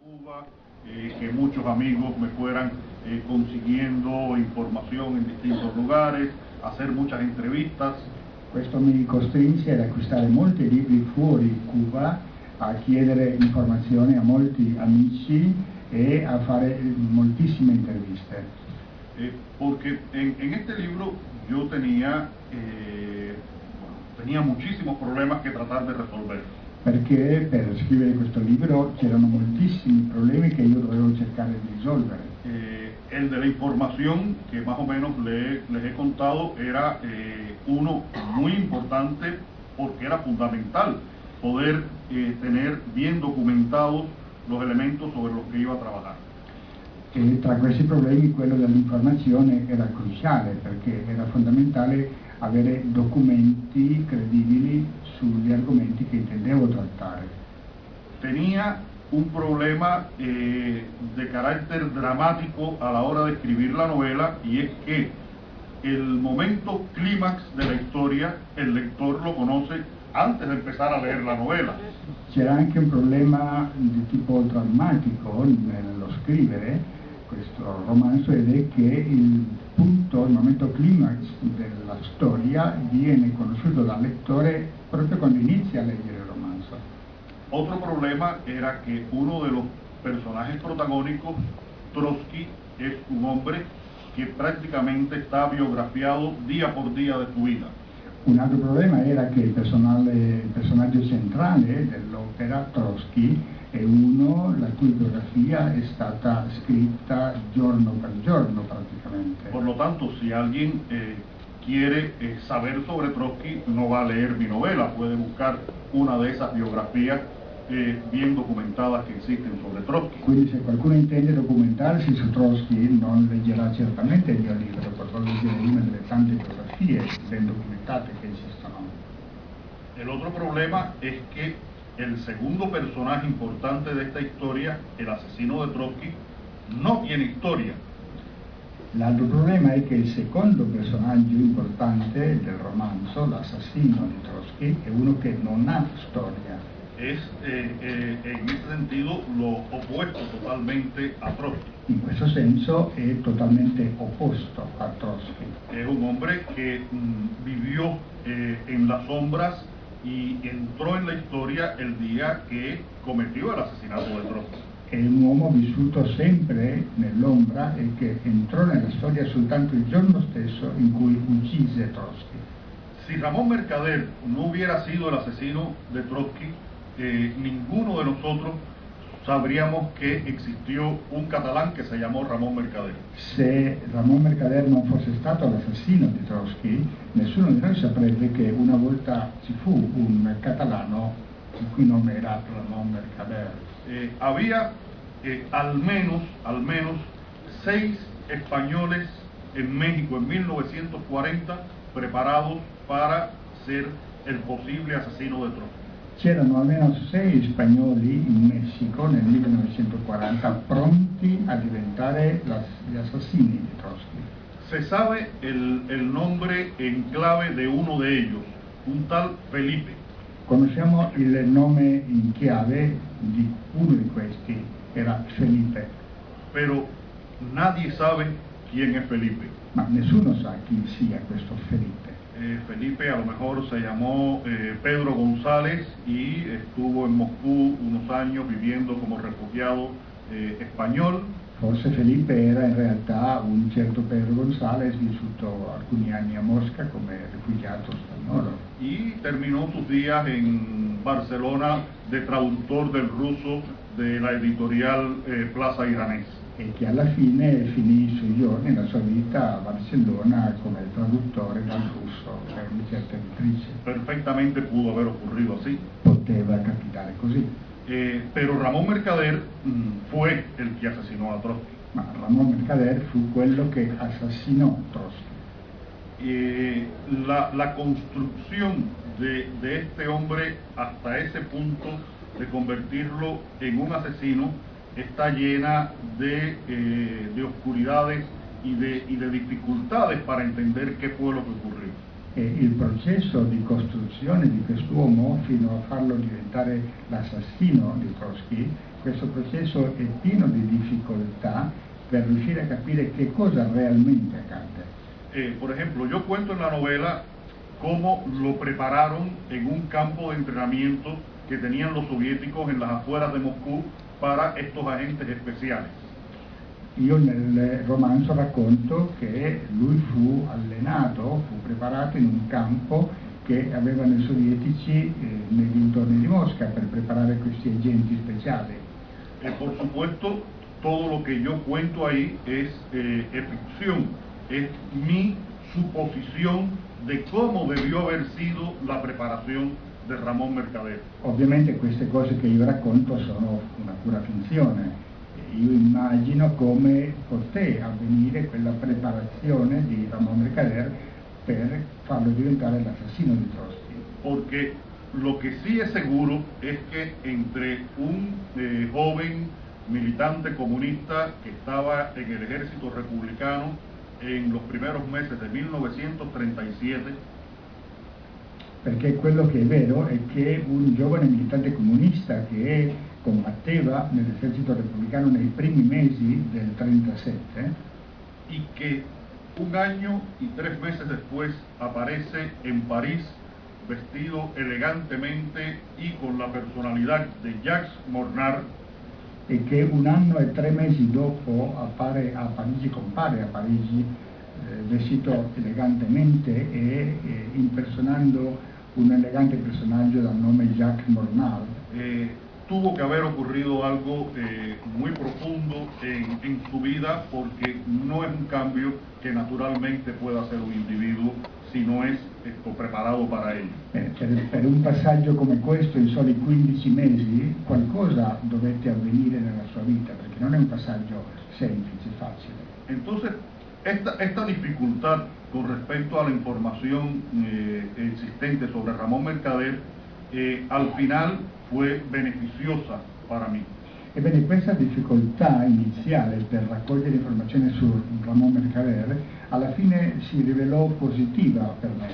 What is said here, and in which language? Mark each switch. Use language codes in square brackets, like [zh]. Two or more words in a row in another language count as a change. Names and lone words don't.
[es] Que muchos amigos me fueran consiguiendo información en distintos lugares, hacer muchas entrevistas. [it] Questo mi costrinse ad acquistare molti libri fuori Cuba, a chiedere informazioni a molti amici e a fare moltissime interviste. [es] Porque en este libro yo tenía muchísimos problemas que tratar de resolver. [it] Perché per scrivere questo libro c'erano moltissimi problemi che io dovevo cercare di risolvere. [es] El de la información que más o menos les he contado era uno muy importante porque era fundamental poder tener bien documentados los elementos sobre los que iba a trabajar. [it] E tra questi problemi quello dell'informazione era cruciale perché era fondamentale avere documenti credibili sugli argomenti che intendevo trattare. [es] Tenía un problema de carácter dramático a la hora de escribir la novela, y es que el momento clímax de la historia el lector lo conoce antes de empezar a leer la novela. [it] C'era anche un problema di tipo drammatico nello scrivere questo romanzo, ed è che il momento climax della storia viene conosciuto dal lettore proprio quando inizia a leggere il romanzo. [es] Otro problema era que uno de los personajes protagónicos, Trotsky, es un hombre que prácticamente está biografiado día por día de su vida. [it] Un altro problema era che il personaggio centrale dell'opera, Trotsky, è uno la cui biografia è stata scritta giorno per giorno praticamente. [es] Por lo tanto, si alguien quiere saber sobre Trotsky, no va a leer mi novela, puede buscar una de esas biografías bien documentadas che esisten sobre Trotsky. [it] Quindi se qualcuno intende documentarsi su Trotsky non leggerà certamente il mio libro, potrà leggere una delle tante biografie ben documentate che esistono. [es] El otro problema es que el segundo personaje importante de esta historia, el asesino de Trotsky, no tiene historia. [it] L'altro problema è che il secondo personaggio importante del romanzo, l'assassino di Trotsky, è uno che non ha storia. [es] Es en ese sentido lo opuesto totalmente a Trotsky. [it] In questo senso è totalmente opposto a Trotsky. [es] Es un hombre que vivió en las sombras y entró en la historia el día que cometió el asesinato de Trotsky. [it] È un uomo vissuto sempre nell'ombra e che entrò nella storia soltanto il giorno stesso in cui uccise Trotsky. [es] Si Ramón Mercader no hubiera sido el asesino de Trotsky, ninguno de nosotros sabríamos que existió un catalán que se llamó Ramón Mercader. [it] Se Ramón Mercader non fosse stato l'assassino di Trotsky, nessuno di noi saprebbe che una volta ci fu un catalano il cui nome era Ramón Mercader. [es] Había al menos 6 españoles en México en 1940 preparados para ser el posible asesino de Trotsky. [it] C'erano almeno 6 spagnoli in Messico nel 1940 pronti a diventare gli assassini di Trotsky. [es] Se sabe el nombre en clave de uno de ellos, un tal Felipe. [it] Conosciamo il nome in chiave di uno di questi, era Felipe. [es] Pero nadie sabe quién es Felipe. [it] Ma nessuno sa chi sia questo Felipe. [es] Felipe a lo mejor se llamó Pedro González y estuvo en Moscú unos años viviendo como refugiado español. [it] Forse Felipe era in realtà un certo Pedro González vissuto alcuni anni a Mosca come rifugiato spagnolo. [es] Y terminó sus días en Barcelona de traductor del ruso de la editorial Plaza Iranés. [it] E che alla fine finì i suoi giorni, la sua vita a Barcellona come traduttore dal russo per una certa editrice. [es] Perfectamente pudo haber ocurrido así. [it] Poteva capitare così. [es] Pero Ramón Mercader fue el que asesinó a Trotsky. [it] Ma Ramón Mercader fu quello che assassinò Trotsky. [es] La construcción de este hombre hasta ese punto de convertirlo en un asesino está llena de oscuridades y de dificultades para entender qué fue lo que ocurrió. [it] il processo di costruzione di quest'uomo fino a farlo diventare l'assassino di Trotsky, questo processo è pieno di difficoltà per riuscire a capire che cosa realmente accade. [es] Por ejemplo, yo cuento en la novela cómo lo prepararon en un campo de entrenamiento que tenían los soviéticos en las afueras de Moscú para estos agentes especiales. [it] Io nel romanzo racconto che lui fu allenato, fu preparato in un campo che avevano i sovietici nei dintorni di Mosca per preparare questi agenti speciali. [es] Por supuesto, todo lo que yo cuento ahí es ficción, es mi suposición de cómo debió haber sido la preparación de Ramón Mercader. [it] Ovviamente queste cose che io racconto sono una pura finzione. Io immagino come poté avvenire quella preparazione di Ramón Mercader per farlo diventare l'assassino di Trotsky. [es] Porque lo que sí es seguro es que entre un joven militante comunista que estaba en el ejército republicano en los primeros meses de 1937, [it] perché quello che è vero è che un giovane militante comunista che combatteva nell'esercito repubblicano nei primi mesi del 1937 [es] y que un año y 3 meses después aparece en París vestido elegantemente y con la personalidad de Jacques Mornard, [it] e che un anno e 3 mesi dopo compare a Parigi vestito elegantemente e impersonando un elegante personaggio dal nome Jacques Mornard. [es] Tuvo que haber ocurrido algo muy profundo en su vida, porque no es un cambio que naturalmente pueda hacer un individuo si no es preparado para ello. [it] Per un passaggio come questo in soli 15 mesi qualcosa dovette avvenire nella sua vita, perché non è un passaggio semplice, facile. [es] Entonces, esta dificultad con respecto a la información existente sobre Ramón Mercader al final fue beneficiosa para mí. [it] Ebbene, questa difficoltà iniziale per raccogliere informazioni su Ramón Mercader alla fine si rivelò positiva per me.